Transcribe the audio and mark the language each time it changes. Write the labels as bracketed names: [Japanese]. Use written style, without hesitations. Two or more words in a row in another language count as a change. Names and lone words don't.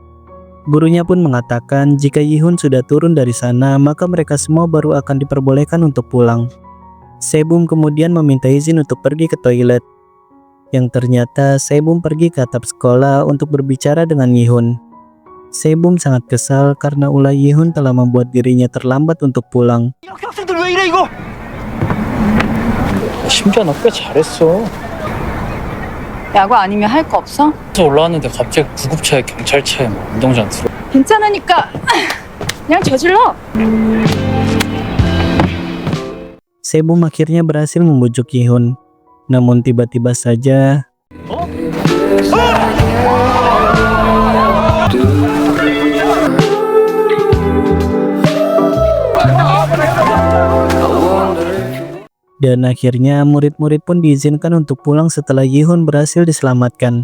[Indonesian] Gurunya pun mengatakan jika Yi-hun sudah turun dari sana maka mereka semua baru akan diperbolehkan untuk pulang. Se-bum kemudian meminta izin untuk pergi ke toilet. Yang ternyata Se-bum pergi ke atap sekolah untuk berbicara dengan Yi-hun. Se-bum sangat kesal karena ulah Yi-hun telah membuat dirinya terlambat untuk pulang. [Korean] 학생들 왜 이래 이거? 심지어 너 꽤 잘했어. 야구 아니면 할 거 없어? 그래서 올라왔는데 갑자기 구급차에 경찰차에 운동장 들어. 괜찮으니까 그냥 저질러. [Indonesian] Se-bum akhirnya berhasil membujuk Yi-hun. Namun tiba-tiba saja dan akhirnya murid-murid pun diizinkan untuk pulang setelah Yi-hun berhasil diselamatkan.